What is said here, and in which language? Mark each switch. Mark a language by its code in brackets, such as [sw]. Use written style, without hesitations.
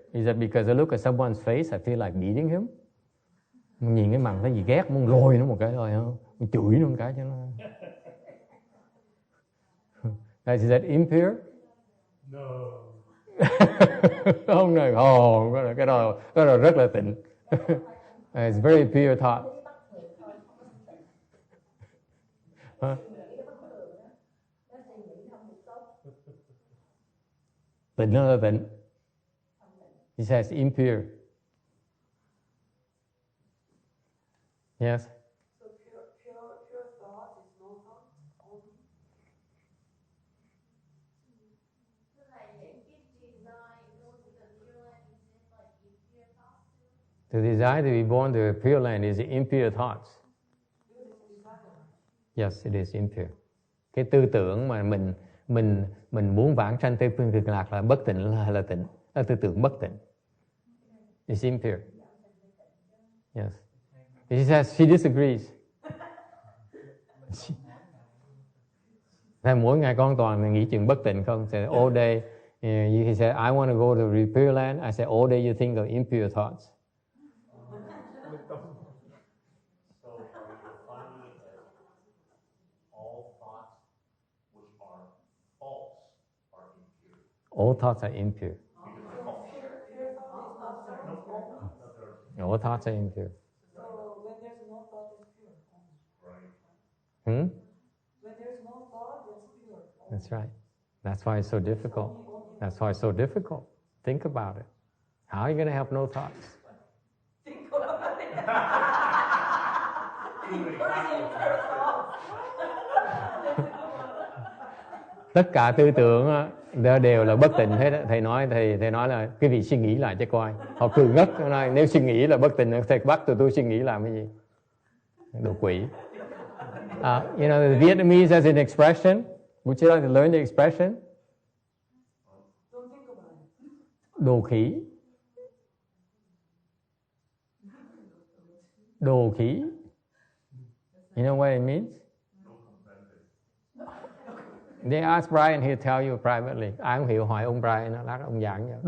[en] Is that because I look at someone's face, I feel like beating him? [vi] Mình nhìn cái mặt cái gì ghét, muốn lôi nó một cái thôi không? Mình chửi nó một cái cho nó. [en] Is that impure? No. [vi] Không này, cái đó rất là tịnh. [en] It's very pure thought. [vi] Tịnh nó là tịnh. [en] He says impure. Yes. So pure thought is no thought only. The desire to be born to a pure land is impure thoughts. Yes, it is impure. [vi] Cái tư tưởng mà mình muốn vãng sanh Tây Phương Cực Lạc là bất tịnh hay là tịnh? Là tư tưởng bất tịnh. [en] It's impure. Yes. She says she disagrees. [vi] Thế mỗi ngày con toàn nghĩ chuyện bất tịnh không? [en] Say all day, he said, I want to go to the Pure Land. I said, all day you think of impure thoughts. So are you defining it as all thoughts which are false are impure? All thoughts are impure. All thoughts are impure. So when there's no thought, it's pure. Right. Hmm? When there's no thought, it's pure. That's right. That's why it's so difficult. That's why it's so difficult. Think about it. How are you going to have no thoughts? [vi] Tất cả tư tưởng đều là bất tịnh hết. Thầy nói là quý vị suy nghĩ lại cho coi. Họ cười ngất, nói nếu suy nghĩ là bất tịnh, thầy bắt tụi tôi suy nghĩ làm cái gì? Đồ quỷ. [en] You know, the Vietnamese has an expression. Would you like to learn the expression? [vi] Đồ khỉ. Đồ khỉ. [en] You know what it means? They ask Brian, he'll tell you privately. [vi] Ai không hiểu hỏi ông Brian, lát ông giảng cho.